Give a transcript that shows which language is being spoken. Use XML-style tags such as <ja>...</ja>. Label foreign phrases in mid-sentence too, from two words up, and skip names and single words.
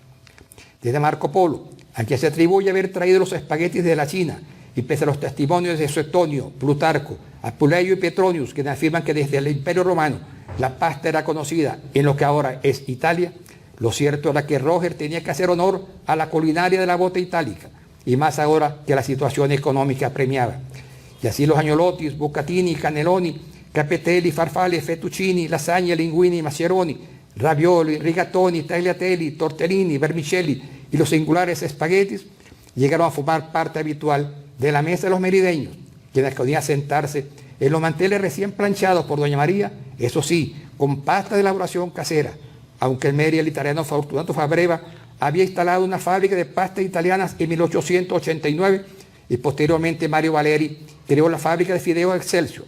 <es>Desde Marco Polo, a quien se atribuye haber traído los espaguetis de la China, y pese a los testimonios de Suetonio, Plutarco, Apuleio y Petronius, quienes afirman que desde el Imperio Romano la pasta era conocida en lo que ahora es Italia, lo cierto era que Roger tenía que hacer honor a la culinaria de la bota itálica, y más ahora que la situación económica premiaba. Y así los agnolotis, bucatini, cannelloni, capetelli, farfalle, fettuccini, lasagne, linguini, maccheroni, ravioli, rigatoni, tagliatelle, tortellini, vermicelli y los singulares espaguetis llegaron a formar parte habitual de la mesa de los merideños, quienes podían sentarse en los manteles recién planchados por doña María, eso sí, con pasta de elaboración casera, aunque en Mérida el italiano Fortunato Fabreva había instalado una fábrica de pastas italianas en 1889 y posteriormente Mario Valeri creó la fábrica de fideos Excelsior.</es>